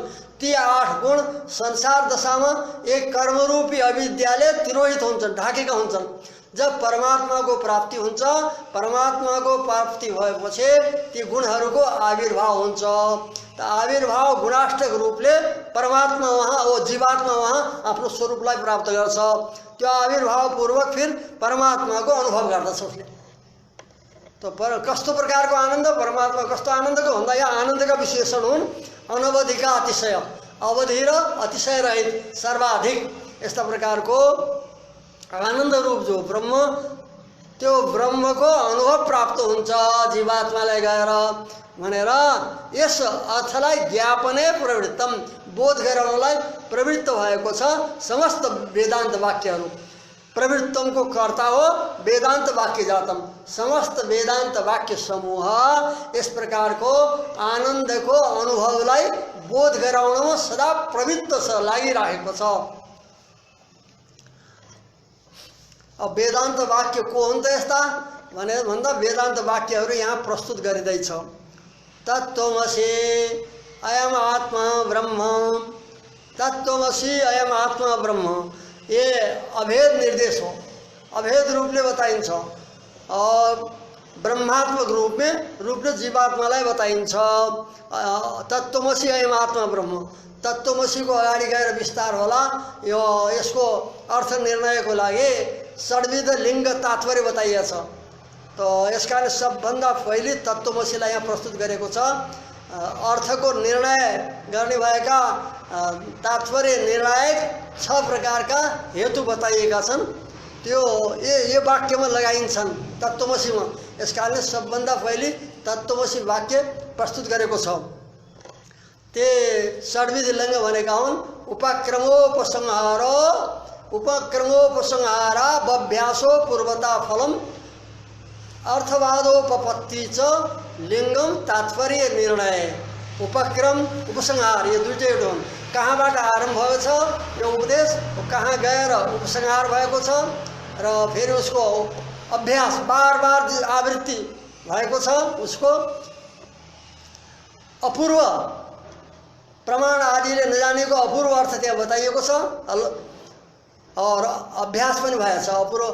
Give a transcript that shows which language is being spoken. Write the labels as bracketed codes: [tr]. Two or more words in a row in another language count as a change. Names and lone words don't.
[ne] ती 8 गुण संसार दशामा एक कर्मरूपी अविद्याले तिरोहित हुन्छन्, ढाकेका हुन्छन्। जब परमात्माको प्राप्ति हुन्छ, परमात्माको प्राप्ति भएपछि ती गुणहरूको आविर्भाव हुन्छ। त आविर्भाव गुणाष्टक रूपले परमात्मा वहाँ वो जीवात्मा वहाँ आफ्नो स्वरूपलाई प्राप्त गर्छ। त्यो आविर्भाव पूर्वक फिर परमात्माको अनुभव गर्दछ उसले। तो कस्तो प्रकारको आनन्द, परमात्मा कस्तो आनन्दको भन्दा यहाँ आनन्दका विशेषण हुन् अनवधिका अतिशय, अवधि र अतिशय रहित, सर्वाधिक। यस्ता प्रकारको आनन्द रूप जो ब्रह्म, त्यो ब्रह्मको अनुभव प्राप्त हुन्छ जीवात्मालाई गएर भनेर यस अर्थलाई ज्ञापने प्रवृत्तम, बोध गराउनलाई प्रवृत्त भएको छ समस्त वेदान्त वाक्यहरू। प्रवृत्तमको कर्ता हो वेदान्त वाक्य जातम। समस्त वेदान्त वाक्य समूह यस प्रकारको आनन्दको अनुभवलाई बोध गराउनमा सदा प्रवृत्त छ, लागिरहेको छ। अब वेदान्त वाक्य को हुन् त यस्ता भनेर भन्दा वेदान्त वाक्यहरू यहाँ प्रस्तुत गरिँदैछ। [sa] तत्त्वमसि अयम आत्मा ब्रह्म, तत्त्वमसि अयम आत्मा ब्रह्म, [ne] ये अभेद निर्देश हो, अभेद रूपले बताइन्छ [hi] और ब्रह्मात्मक रूप में [ne] जीवात्मालाई बताइन्छ। [sa] तत्त्वमसि अयम आत्मा ब्रह्म, [ne] तत्त्वमसि को अगाडि गएर विस्तार होला। यो यसको अर्थ निर्णयको लागि षड्विध लिङ्ग तात्पर्य बताइएको छ। तो यसकारण सबभन्दा पहिले तत्त्वमसिलाई यहाँ प्रस्तुत गरेको छ। अर्थको निर्णय गर्ने भएका तात्पर्य निर्णायक 6 प्रकारका हेतु बताइएका छन्। त्यो ये वाक्यमा लगाइन्छन् तत्त्वमसिमा। यसकारणले सबभन्दा पहिले तत्त्वमसि वाक्य प्रस्तुत गरेको छ। ते षड्विध लिङ्ग भनेका हुन् [sa] उपक्रमोपसंहारा बभ्यासो पूर्वता फलम अर्थवादोपपत्ति च लिङ्गम तात्पर्य निर्णय [ne] उपक्रम उपसंहार यो दुईटै हुन्। कहाँबाट आरम्भ भएको छ यो उपदेश, कहाँ गएर उपसंहार भएको छ र फेरि उसको अभ्यास बार बार आवृत्ति भएको छ, उसको अपूर्व प्रमाण आदिले नजानेको अपूर्व अर्थ त्यहाँ बताइएको छ और अभ्यास पनि भएको छ अपूर्व।